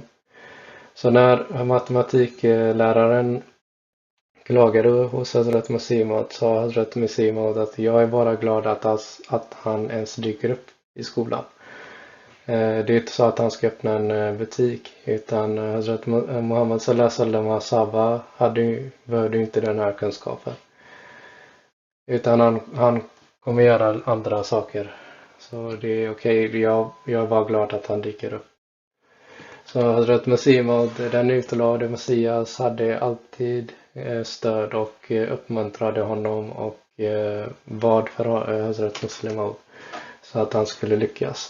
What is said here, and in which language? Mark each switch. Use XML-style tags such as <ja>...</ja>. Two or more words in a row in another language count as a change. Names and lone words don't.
<sv>Så när matematikläraren klagade hos Hazrat Masih Maud sa Hazrat Masih Maud att jag är bara glad att han ens dyker upp i skolan. Det är inte så att han ska öppna en butik, utan Hazrat Muhammad</sv> <ar>صلى الله عليه وسلم</ar> <sv>sahaba behövde inte den här kunskapen. Utan han kommer göra andra saker. Så det är okej, jag är bara glad att han dyker upp. Så Hazrat Masih Maud, den utlovade Messias, hade alltid stöd och uppmuntrade honom och bad för Hazrat Muslim Maud så att han skulle lyckas.</sv>